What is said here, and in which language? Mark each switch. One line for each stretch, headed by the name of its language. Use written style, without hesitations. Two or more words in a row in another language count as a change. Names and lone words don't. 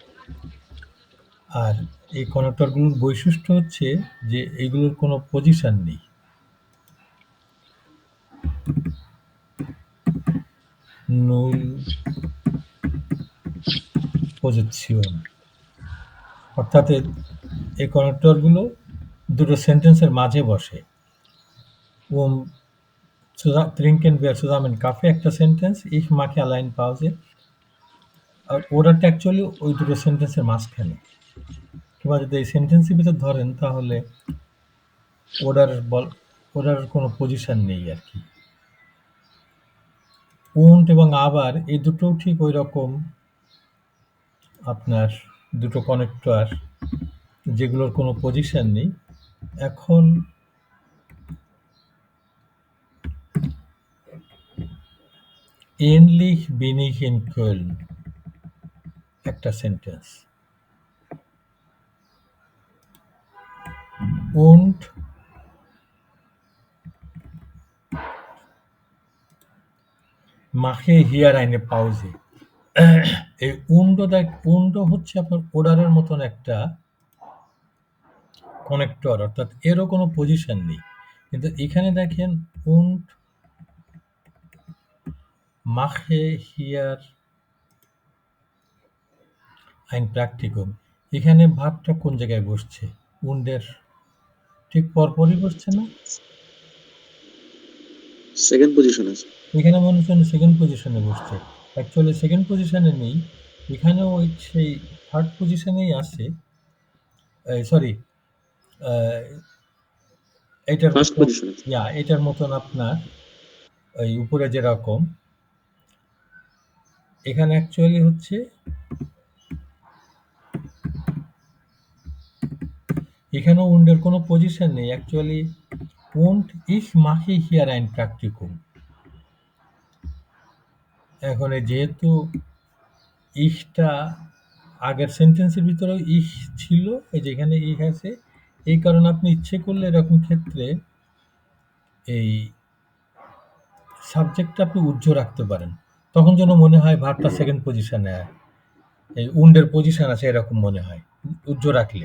Bangla: আর এই কানেক্টরগুলোর বৈশিষ্ট্য হচ্ছে যে এগুলোর কোনো পজিশন নেই।
German: Null Position,
Bangla: অর্থাৎ এই কানেক্টরগুলো দুটো সেন্টেন্সের মাঝে বসে।
German: Um trinken wir zusammen Kaffee
Bangla: একটা সেন্টেন্স,
German: ich mache allein Pause।
Bangla: আর ওডারটা অ্যাকচুয়ালি ওই দুটো সেন্টেন্সের মাঝখানে। কিংবা যদি এই সেন্টেন্সের ভিতর ধরেন তাহলে ওডারের কোনো পজিশন নেই আর কি। উন্ট এবং আবার এই দুটোও ঠিক ওই রকম আপনার দুটো কানেক্টর যেগুলোর কোনো পজিশন নেই।
German: এখন ähnlich bin ich in Köln
Bangla: একটা সেন্টেন্স,
German: und mache hier eine Pause।
Bangla: এই উন্ড হচ্ছে আপনার ওডারের মতন একটা কানেক্টর, অর্থাৎ এরও কোনো পজিশন নেই। কিন্তু এখানে দেখেন
German: und mache hier ein Praktikum,
Bangla: এখানে ভাবটা কোন জায়গায় বসছে? উন্ডের ঠিক পরপরই বসছে না?
English: second position
Bangla: আছে। এখানে মনে হচ্ছে
English: second position
Bangla: বসছে,
English: actually second position
Bangla: নেই, এখানেও ওই সেই
English: third position
Bangla: আছে। সরি, এটার
English: first position
Bangla: আছে। এটার মতন আপনার ওই উপরে যেরকম, এখানে অ্যাকচুয়ালি হচ্ছে এখানেও উন্ডের কোনো পজিশন নেই, অ্যাকচুয়ালি
German: und ich mache hier ein Praktikum।
Bangla: এখন যেহেতু ইশটা আগের সেন্টেন্সের ভিতরেও ইশ ছিল, এই যে এখানে ইশ আছে, এই কারণে আপনি ইচ্ছে করলে এরকম ক্ষেত্রে এই সাবজেক্টটা আপনি উজ্জ্ব রাখতে পারেন, তখন যেন মনে হয় ভার্বটা
English: second position,
Bangla: এই উন্ডের পজিশন আছে এরকম মনে হয় উজ্জ্ব রাখলে।